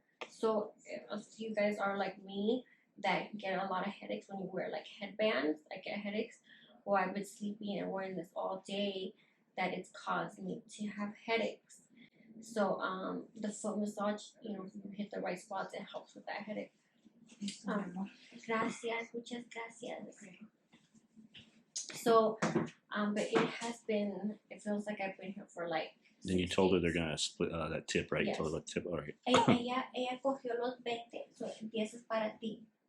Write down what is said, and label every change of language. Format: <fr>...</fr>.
<en>So if you guys are like me that get a lot of headaches when you wear like headbands, I get headaches. Or I've been sleeping and wearing this all day, that it's caused me to have headaches. So the foot massage, you know, if you hit the right spots, it helps with that headache.</en> <es>Gracias, muchas gracias.</es> <en>So, but it feels like I've been here for like. Then you told her they're gonna split that tip, right? Yes. You told her about tip, all right.</en> <es>Ella cogió los 20, so 10 es para ti.</es>